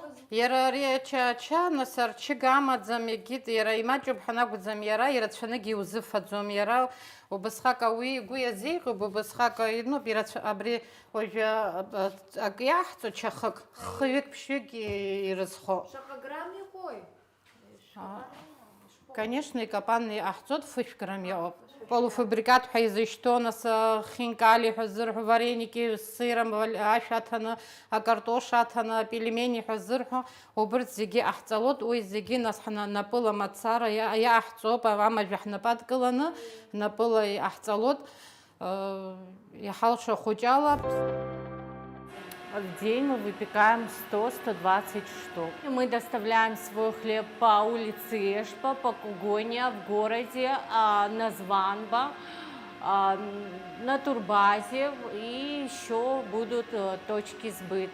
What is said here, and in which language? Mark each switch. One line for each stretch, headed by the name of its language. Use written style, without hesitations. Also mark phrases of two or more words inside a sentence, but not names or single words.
Abkhazian: Иара ари ача нас арчыга амаӡам егьит, иара имаҷуп ҳанакәӡам, иара ирацәаныгьы иузыфаӡом, иара убасҟак ауаҩы игәы иазеиӷьуп, убасҟак ну, абри уажәы ак иаҳҵо чахык, хҩык ԥшьҩык ирызхо. Конечно, икапан иаҳҵоит фышә грамм иауп. Полуфабрикат ҳәа изышьҭоу нас хинкали ҳәа зырҳәо,
Russian: вареники с сыром,
Abkhazian: ашә аҭаны, акартош аҭаны, апельмени ҳәа зырҳәо, убырҭ зегьы аҳҵалоит, уи зегьы нас ҳнапыла мацара иаҳҵоуп, амажәа ҳнапы адкыланы, напыла иаҳҵалоит, иҳалшо хәыҷала.
Russian: В день мы выпекаем 100-120 штук. Мы доставляем свой хлеб по улице Эшпа, по Кугоне, в городе, на Званба, на Турбазе, и еще будут точки сбыта.